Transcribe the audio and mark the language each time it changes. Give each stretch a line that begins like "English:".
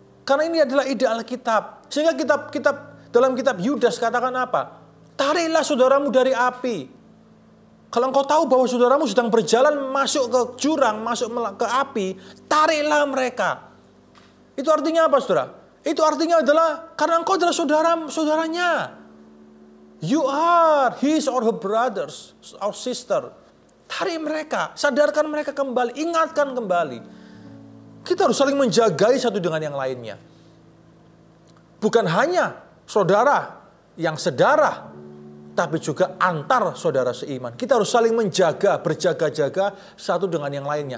Indonesian: Karena ini adalah ide Alkitab. Sehingga dalam kitab Yudas katakan apa? Tariklah saudaramu dari api. Kalau engkau tahu bahwa saudaramu sedang berjalan masuk ke jurang, masuk ke api, tariklah mereka. Itu artinya apa, saudara? Itu artinya adalah karena engkau adalah saudaranya.
English: You are his or her brothers or sister.
Indonesian: Tarik mereka, sadarkan mereka kembali, ingatkan kembali. Kita harus saling menjagai satu dengan yang lainnya. Bukan hanya saudara yang sedarah, tapi juga antar saudara seiman. Kita harus saling menjaga, berjaga-jaga satu dengan yang lainnya.